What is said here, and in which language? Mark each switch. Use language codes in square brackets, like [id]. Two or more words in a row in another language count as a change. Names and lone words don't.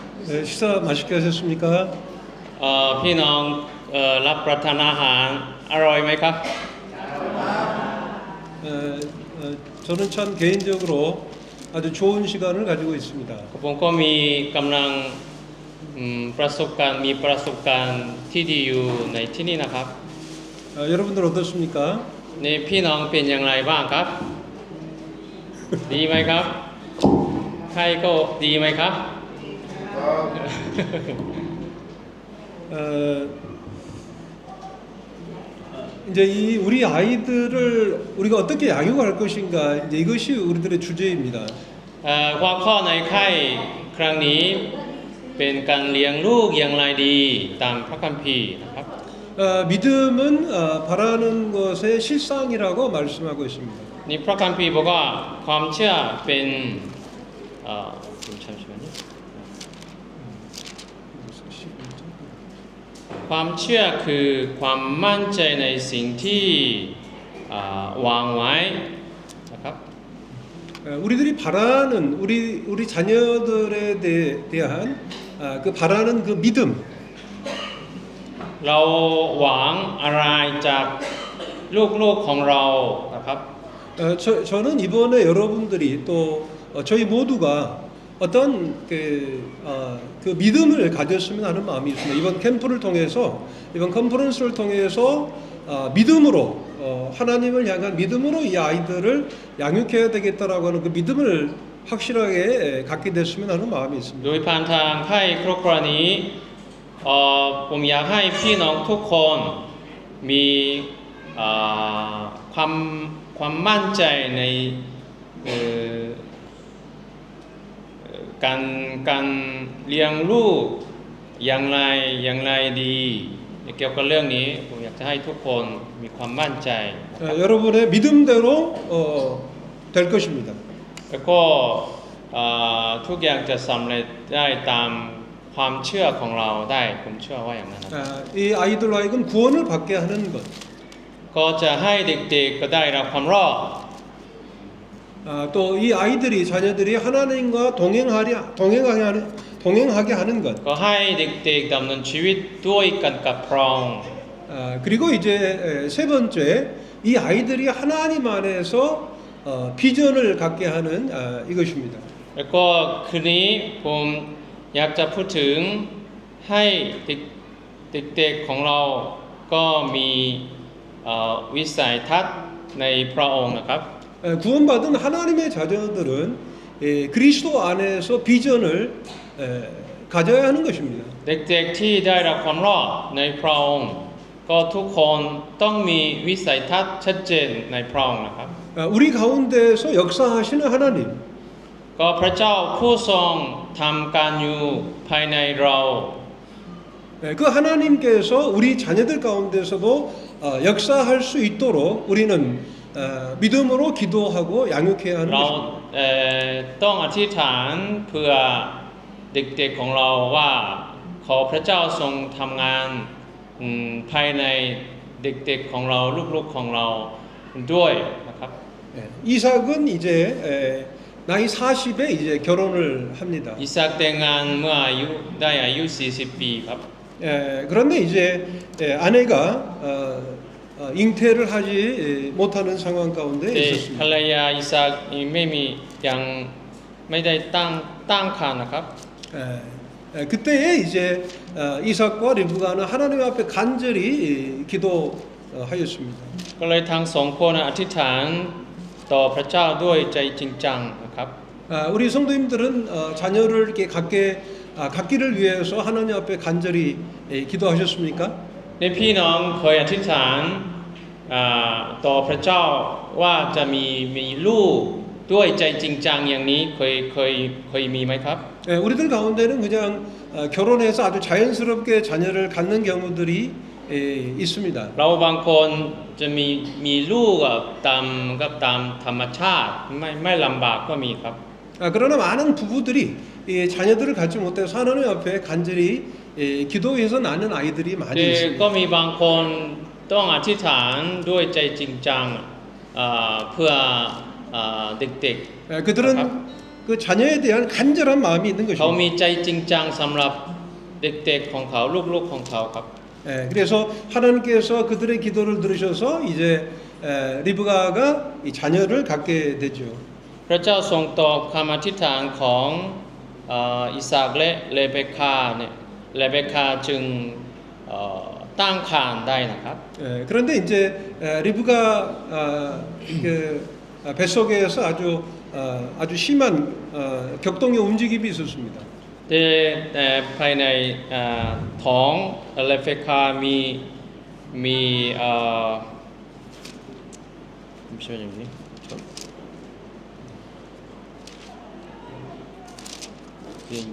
[ko] 네, 식사 맛있게 하셨습니까? [th] พี่น้องรับประทานอาหารอร่อยไหมครับ [ko] 에, 저는 참 개인적으로 아주 좋은 시간을 가지고 있습니다. [th] ผมก็มีกำลังประสบการณ์มีประสบการณ์ที่ดีอยู่ในที่นี่นะครับ [ko] 여러분들 어떻습니까? [th] นี่พี่น้องเป็นอย่างไรบ้างครับ ดีไหมครับใครก็ดีไหมครับ [ko] 어, 이제 이 우리 아이들을 우리가 어떻게 양육할 것인가 이제 이것이 우리들의 주제입니다. [th] หัวข้อในค่ายครั้งนี้เป็นการเลี้ยงลูกอย่างไรดีตามพระคัมภีร์นะครับ [ko] 믿음은 바라는 것의 실상이라고 말씀하고 있습니다. [th] นี่พระคัมภีร์บอกว่าความเชื่อเป็นความเชื่อคือความมั่นใจในสิ่งที่วางไว้นะครับ [ko] 우리들이 바라는 우리 자녀들에 대한 그 바라는 그 믿음. [th] เราหวังอะไรจากลูกๆของเรานะครับ [ko] 저는 이번에 여러분들이 또 저희 모두가 어떤 그 믿음을 가졌으면 하는 마음이 있습니다. 이번 캠프를 통해서 이번 컨퍼런스를 통해서 믿음으로 하나님을 향한 믿음으로 이 아이들을 양육해야 되겠다라고 하는 그 믿음을 확실하게 갖게 됐으면 하는 마음이 [th] โด [ko] 있습니다. [th] ยผ่านทางค่ายครอบครัวนี้ผมอยากให้พี่น้องทุกคนมีความมั่นใจในการเลี้ยงลูกอย่างไรดีเกี่ยวกับเรื่องนี้ผมอยากจะให้ทุกคนมีความมั่นใจ [ko] 여러분의 믿음대로 될 것입니다. [th] แล้วก็ทุกอย่างจะสำเร็จได้ตามความเชื่อของเราได้ผมเชื่อว่าอย่างนั้นนะ [ko] 이 아이들로 하여금 구원을 받게 하는 것. [th] ก็จะให้เด็กๆก็ได้รับความรอด [ko] 또 이 아이들이 자녀들이 하나님과 동행하게 하는 것. [th] ก็ให้เด็กๆดำเนินชีวิตด้วยกันกับพระองค์ [ko] 그리고 이제 세 번째 이 아이들이 하나님 안에서 비전을 갖게 하는 이것입니다. [th] แล้วก็คืนนี้ผมอยากจะพูดถึงให้เด็กๆของเราก็มีวิสัยทัศน์ในพระองค์นะครับ [ko] 구원받은 하나님의 자녀들은 그리스도 안에서 비전을 가져야 하는 것입니다. [th] เด็กๆที่ได้รับความรอดในพระองค์ก็ทุกคนต้องมีวิสัยทัศน์ชัดเจนในพระองค์นะครับ [ko] 우리 가운데서 역사하시는 하나님. [th] ก็พระเจ้าผู้ทรงทำการอยู่ภายในเรา [ko] 그 하나님께서 우리 자녀들 가운데서도 역사할 수 있도록 우리는 믿음으로 기도하고 양육해야 하는 [th] เรา [ko] 것입니다. [th] ต้องอธิษฐานเพื่อเด็กๆของเราว่าขอพระเจ้าทรงทำงานภายในเด็กๆของเราลูกๆของเราด้วยนะครับ [ko] 이삭은 이제 나이 40에 이제 결혼을 합니다. [th] อิสากแต่งงานเมื่ออายุ 40 ปีครับ [ko] 그런데 이제 아내가 잉태를 하지 못하는 상황 가운데 [th] แต่ภร [ko] 있었습니다. [th] รยาอิสากยังไม่ได้ตั้งครรภ์นะครับ [ko] 그때에 이제 이삭과 리브가는 하나님 앞에 간절히 기도하였습니다. [th] ก็เลยทั้งสองคนอธิษฐานต่อพระเจ้าด้วยใจจริงจังนะครับ [ko] 우리 성도님들은 자녀를 이렇게 갖기를 위해서 하나님 앞에 간절히 기도하셨습니까? [th] ในพี่น้องเคยอธิษฐานต่อพระเจ้าว่าจะมีลูกด้วยใจจริงจังอย่างนี้เคยมีไหมครับ [ko] 우리들 가운데는 그냥 결혼해서 아주 자연스럽게 자녀를 갖는 경우들이 있습니다. [th] เราบางคนจะมีลูกตามธรรมชาติไม่ลำบากก็มีครับ [ko] 그러나 많은 부부들이 자녀들을 갖지 못해서 하나님 앞에 간절히 기도해서 낳는 아이들이 많이 [th] ก็ [ko] 있습니다. [th] มีบางคนต้องอธิษฐานด้วยใจจริงจังเพื่อเด็กๆ [ko] 그들은 그 자녀에 대한 간절한 마음이 있는 [th] เขามี [ko] 것입니다. [th] ใจจริงจังสำหรับเด็กๆของเขาลูกๆของเขาครับ [ko] 예, 그래서 하나님께서 그들의 기도를 들으셔서 이제 리브가가 이 자녀를 갖게 되죠. [th] พระเจ้าทรงตอบคำอธิษฐานของอิสากและเรเบคาเนี่ยเรเบคาจึงตั้งครรภ์ได้นะครับ [ko] 예, 그런데 이제 리브가 그 뱃속에서 아주 심한 격동의 움직임이 있었습니다. [th] แต่ภายในท้องเรเบคามี 잠시만요. [ko] 이게 이제